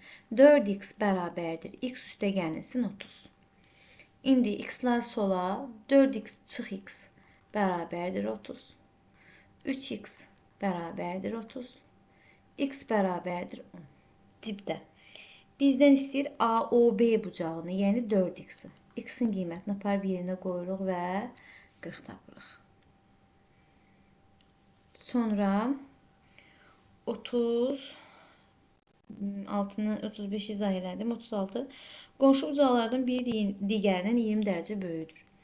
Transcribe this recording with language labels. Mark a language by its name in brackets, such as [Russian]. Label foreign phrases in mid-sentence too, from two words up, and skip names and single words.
[Azerbaijani] 4x bərabərdir. X üstə gəlsin 30. İndi x'lar sola, 4x çıx x bərabərdir 30. 3x bərabərdir 30. X bərabərdir 10. Dibdə. Bizdən istəyir AOB bucağını, yəni 4x-i. X-in qiymətini aparıb yerinə qoyuruq və 40 tapırıq. Sonra 35-i izah elədim. 36. Qonşu bucaqlardan biri digərindən 20 dərəcə böyüdür.